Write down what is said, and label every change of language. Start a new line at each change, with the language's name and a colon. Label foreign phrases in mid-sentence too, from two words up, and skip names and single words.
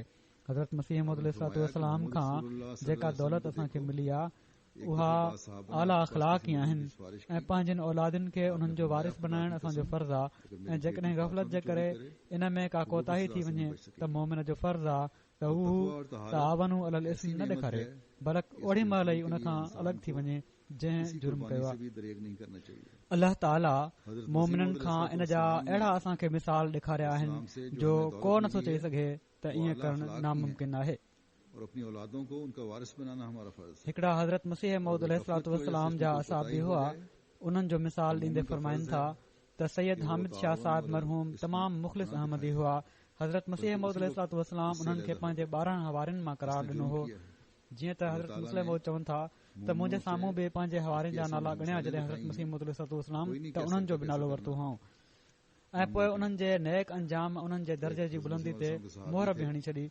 Sindhi: हज़रत मसीह मौद अलैहिस्सलाम खां जेका दौलत असांखे मिली आहे उहा आला अख़लाक ई आहिनि ऐं पंहिंजनि औलादनि खे उन्हनि जो वारिस बनाइण असांजो फ़र्ज़ु आहे। ऐं जेकॾहिं गफ़लत जे करे इन में का कोताही थी वञे त मोमिन जो फ़र्ज़ु आहे त हू
Arabic: تعاون على الإثم
Sindhi: न ॾेखारे बल्कि ओड़ी महिल ई उन खां अलॻि थी वञे जंहिं जुर्म कयो से आहे।
Hindi: भी दरेग नहीं करना चाहिए।
Sindhi: अल्लाह ताला मोमिननि खां इन जा अहिड़ा असांखे मिसाल ॾेखारिया आहिनि जो को नथो चई सघे त ईअं करणु नामुमकिन आहे।
Hindi: और अपनी औलादों को उनका वारिस बनाना हमारा फर्ज है।
Sindhi: हिकिड़ा हज़रत मसीह मौद अलैहिस्सलाम जा असाबी हुआ, उन्हनि जो मिसाल ॾींदे फरमाइनि था त सैयद हामिद शाह साहिब मरहूम तमामु मुख़लिस अहमदी हुआ। हज़रत मसीह मौद अलैहिस्सलाम उन्हनि खे पंहिंजे 12 हवारियुनि मां करार ॾिनो हो। जीअं त हज़रत मुस्लिम मौद चवनि था त मुंहिंजे साम्हूं बि पंहिंजे हवारियुनि जा नाला ॻणिया जॾहिं हज़रत मसीह मौद अलैहिस्सलाम त उन्हनि जो बि नालो वरितो हुओ ऐं पोइ उन्हनि जे नेक अंजाम उन्हनि जे दर्जे जी बुलंदी ते मोहर बि हणी छॾी।